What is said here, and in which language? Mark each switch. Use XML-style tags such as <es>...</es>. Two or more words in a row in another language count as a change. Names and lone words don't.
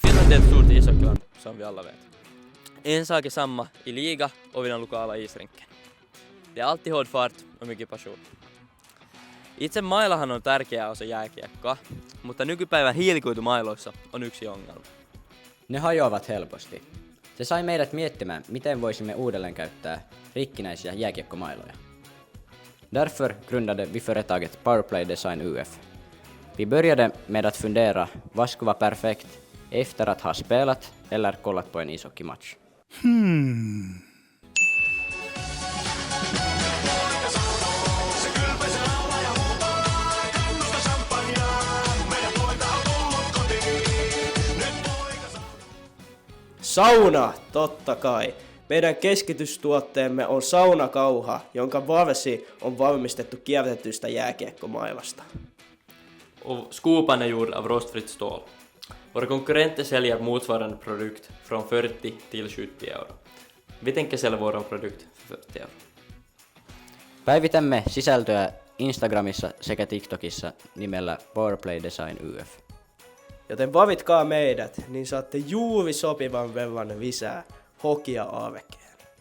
<sv>det är ett stort ishockeyland som vi alla vet. En sak är samma i liga och vid den lokala isrinken. Det är alltid hård fart och mycket passion.</sv> <fi>Itse mailahan on tärkeä osa jääkiekkoa, mutta nykypäivän hiilikuitumailoissa on yksi ongelma. Ne hajoavat helposti. Se sai meidät miettimään, miten voisimme uudelleen käyttää rikkinäisiä jääkiekkomailoja.</fi> <sv>Därför grundade vi företaget Powerplay Design UF. Vi började med att fundera vad skulle vara perfekt efter att ha spelat eller kollat på en ishockeymatch.</sv> <fi>Sauna, totta kai. Meidän keskitystuotteemme on saunakauha, jonka varsi on valmistettu kierrätetystä jääkiekkomailasta.</fi> <sv>Och skopan är gjord av rostfritt stål. Våra konkurrenter säljer motsvarande produkt från 40 till 70 euro. Vi tänker sälja vår produkt för 40 euro.</sv> <fi>Päivitämme sisältöä Instagramissa sekä TikTokissa nimellä Powerplay Design UF. Joten valitkaa meidät, niin saatte juuri sopivan verran lisää hokia aavekkeelle.</fi>